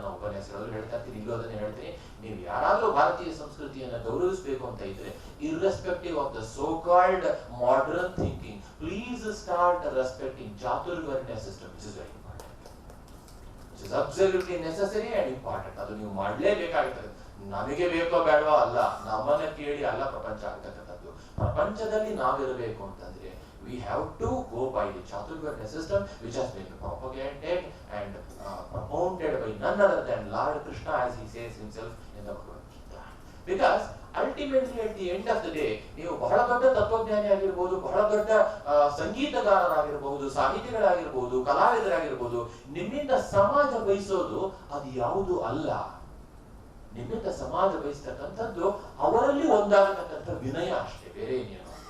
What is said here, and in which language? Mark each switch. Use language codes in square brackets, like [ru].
[kn] ನನ್ನ ಉಪನ್ಯಾಸಗಳಲ್ಲಿ ಹೇಳ್ತಾ ಇರ್ತೀನಿ, ಇಲ್ಲೂ ಅದನ್ನೇ ಹೇಳ್ತೀನಿ. ನೀವು ಯಾರಾದ್ರೂ ಭಾರತೀಯ ಸಂಸ್ಕೃತಿಯನ್ನು ಗೌರವಿಸಬೇಕು ಅಂತ ಇದ್ರೆ, [en] Irrespective of the so called modern thinking, please start respecting ಚಾತುರ್ವರ್ಣ್ಯ system. It is very important, is absolutely necessary and important. [kn] ಅದು ನೀವು ಮಾಡಲೇಬೇಕಾಗುತ್ತದೆ. ನಮಗೆ ಬೇಕೋ ಬೇಡವೋ ಅಲ್ಲ, ನಮ್ಮನ್ನ ಕೇಳಿ ಅಲ್ಲ ಪ್ರಪಂಚ ಆಗ್ತಕ್ಕಂಥದ್ದು. ಪ್ರಪಂಚದಲ್ಲಿ ನಾವಿರಬೇಕು ಅಂತಂದ್ರೆ [en] we have to go by the Chaturvarnya system which has been propagated and propounded by none other than Lord Krishna, as he says himself in the Bhagavad Gita. Because ultimately at the end of the day, [kn] ನೀವು ಬಹಳ ದೊಡ್ಡ ತತ್ವಜ್ಞಾನಿ ಆಗಿರಬಹುದು, ಬಹಳ ದೊಡ್ಡ ಸಂಗೀತಗಾರರಾಗಿರಬಹುದು, ಸಾಹಿತಿಗಳಾಗಿರಬಹುದು, ಕಲಾವಿದರಾಗಿರಬಹುದು, ನಿಮ್ಮಿಂದ ಸಮಾಜ ಬಯಸೋದು ಅದು ಯಾವುದು ಅಲ್ಲ. ನಿಮ್ಮಿಂದ ಸಮಾಜ ಬಯಸ್ತಕ್ಕಂಥದ್ದು ಅವರಲ್ಲಿ ಒಂದಾಗತಕ್ಕಂಥ ವಿನಯ ಅಷ್ಟೇ, ಬೇರೆ ಏನೇನು.